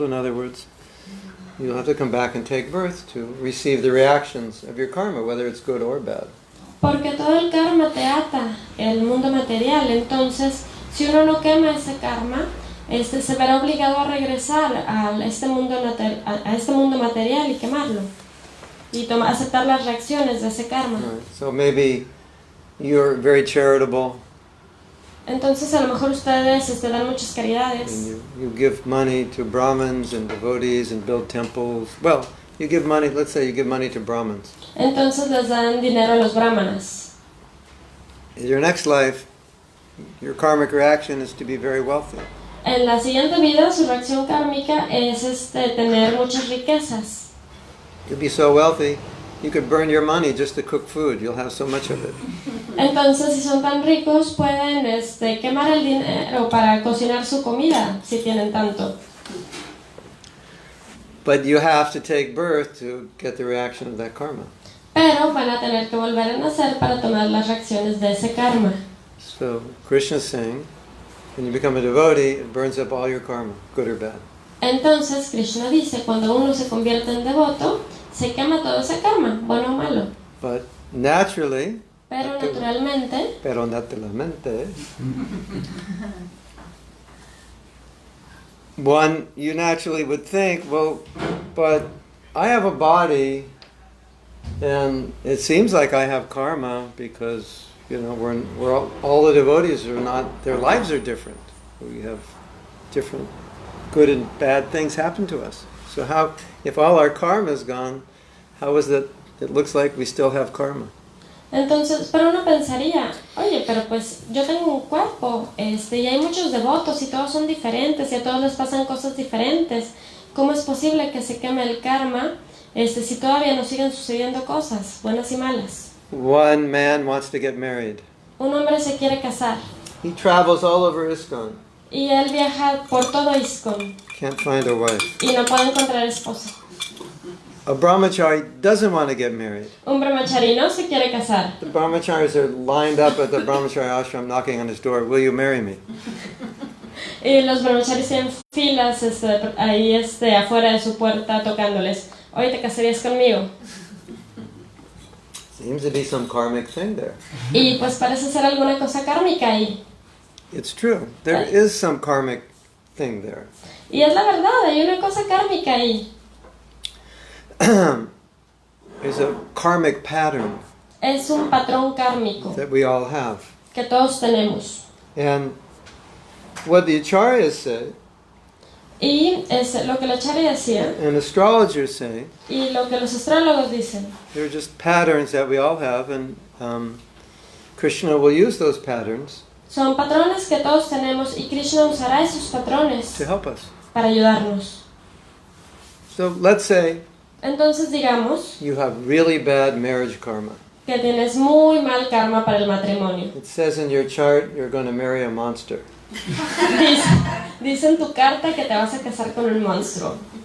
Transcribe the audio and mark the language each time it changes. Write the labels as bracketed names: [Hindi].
[English] In other words, you'll have to come back and take birth to receive the reactions of your karma, whether it's good or bad. [Spanish] Porque todo el karma te ata el mundo material. Entonces, si uno no quema ese karma, se verá obligado a regresar a este mundo material y quemarlo. Y aceptar las reacciones de ese karma. [English] Right. So maybe you're very charitable. [Spanish] Entonces, a lo mejor ustedes dan muchas caridades. [English] And you give money to Brahmins and devotees and build temples. Well, you give money, let's say you give money to Brahmins. [Spanish] Entonces les dan dinero a los brahmanas. [English] In your next life, your karmic reaction is to be very wealthy. [Spanish] En la siguiente vida, su reacción kármica es tener muchas riquezas. [English] You'll be so wealthy, you could burn your money just to cook food. You'll have so much of it. [Spanish] Entonces, si son tan ricos, pueden quemar el dinero para cocinar su comida, si tienen tanto. [English] But you have to take birth to get the reaction of that karma. [Spanish] Pero van a tener que volver a nacer para tomar las reacciones de ese karma. [English] So, Krishna is saying, when you become a devotee, it burns up all your karma, good or bad. [Spanish] Entonces, Kṛṣṇa dice, cuando uno se convierte en devoto, se quema todo ese karma, bueno o malo. [English] But naturally, [Spanish] Pero naturalmente, [English] you naturally would think, well, but I have a body, and it seems like I have karma because, all the devotees are not, their lives are different. We have different good and bad things happen to us. So how, if all our karma is gone, how is it looks like we still have karma? [Spanish] entonces, pero uno pensaría, oye, pero pues yo tengo un cuerpo, y hay muchos devotos y todos son diferentes y a todos les pasan cosas diferentes. ¿Cómo es posible que se queme el karma si todavía nos siguen sucediendo cosas, buenas y malas? [English] One man wants to get married. [Spanish] Un hombre se quiere casar [English] He travels all over ISKCON. [Spanish] y él viaja por todo ISKCON [English] Can't find a wife. [Spanish] y no puede encontrar esposa. [English] A brahmachari doesn't want to get married. [Spanish] Un brahmachari no se quiere casar. [English] The brahmacharis are lined up at the brahmachari ashram knocking on his door. Will you marry me? [Spanish] Y los brahmacharis en filas ahí afuera de su puerta tocándoles. Oye, ¿te casarías conmigo? [English] Seems to be some karmic thing there. [Spanish] Y pues parece ser alguna cosa kármica ahí. [English] It's true. There is some karmic thing there. [Spanish] Y es la verdad, hay una cosa kármica ahí. [English] There's a karmic pattern [Spanish] Es un patrón kármico [English] that we all have. [Spanish] que todos tenemos. [English] And what the acharyas say, [Spanish] Y es lo que la Acharya decía, [English] and astrologers say, [Spanish] y lo que los astrólogos dicen, [English] they're just patterns that we all have, and Kṛṣṇa will use those patterns [Spanish] son patrones que todos tenemos y Krishna usará esos patrones [English] to help us. [Spanish] para ayudarnos. [English] So let's say [Spanish] Entonces digamos [English] you have really bad marriage karma. [Spanish] que tienes muy mal karma para el matrimonio. [English] It says in your chart you're going to marry a monster. [Spanish] Dice en tu carta que te vas a casar con un monstruo.